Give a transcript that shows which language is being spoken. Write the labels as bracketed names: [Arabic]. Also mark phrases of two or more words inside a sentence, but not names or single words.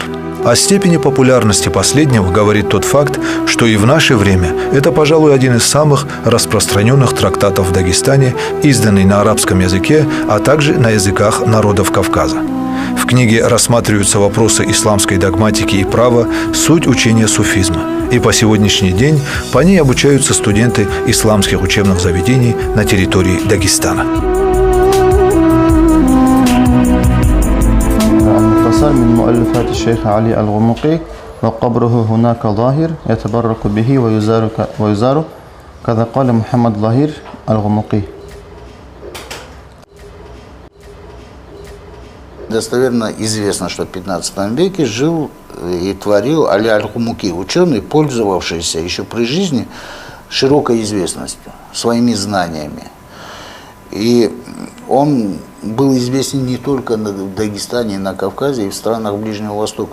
[Russian] О степени популярности последнего говорит тот факт, что и в наше время это, пожалуй, один из самых распространенных трактатов в Дагестане, изданный на арабском языке, а также на языках народов Кавказа. В книге рассматриваются вопросы исламской догматики и права, суть учения суфизма. И по сегодняшний день по ней обучаются студенты исламских учебных заведений на территории Дагестана. [Arabic] من مؤلفات الشيخ علي الغمقي وقبره هناك ظاهر يتبرك به ويزار كذا قال محمد ظاهر الغمقي. [Russian] Достоверно известно, что в 15 веке жил и творил Али аль-Гумуки, ученый, пользовавшийся еще при жизни широкой известностью, своими знаниями. И он был известен не только в Дагестане, и на Кавказе, и в странах Ближнего Востока.